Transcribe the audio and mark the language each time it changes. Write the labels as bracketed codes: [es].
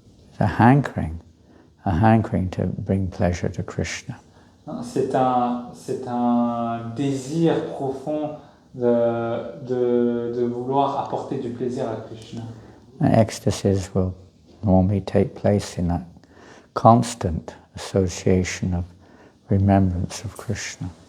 [en] It's a hankering to bring pleasure to Krishna. [fr] C'est un désir profond de vouloir apporter du plaisir à Krishna. [en] And ecstasies will normally take place in that constant association of remembrance of Krishna.